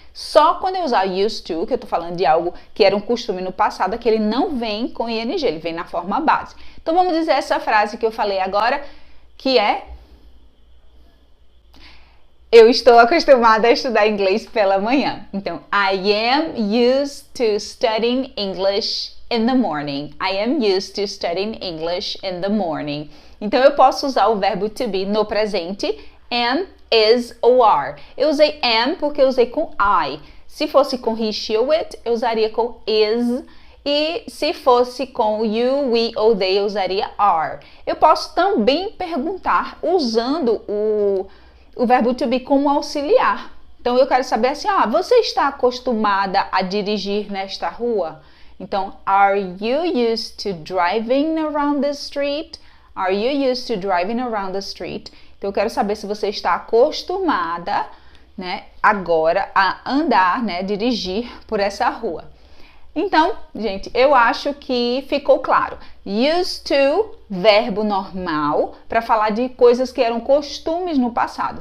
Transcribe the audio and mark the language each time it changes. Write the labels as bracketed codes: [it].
[pt] Só quando eu usar used to, que eu estou falando de algo que era um costume no passado, é que ele não vem com ing, ele vem na forma base. Então, vamos dizer essa frase que eu falei agora, que é... Eu estou acostumada a estudar inglês pela manhã. [en] Então, I am used to studying English in the morning. I am used to studying English in the morning. [pt] Então, eu posso usar o verbo to be no presente, am, is ou are. Eu usei am porque eu usei com I. Se fosse com he, she ou it, eu usaria com is. E se fosse com you, we ou they, eu usaria are. Eu posso também perguntar usando o verbo to be como auxiliar. Então, eu quero saber assim, você está acostumada a dirigir nesta rua? [en] Então, are you used to driving around the street? Are you used to driving around the street? [pt] Então, eu quero saber se você está acostumada, né, agora a andar, né, dirigir por essa rua. Então, gente, eu acho que ficou claro. Used to, verbo normal, para falar de coisas que eram costumes no passado.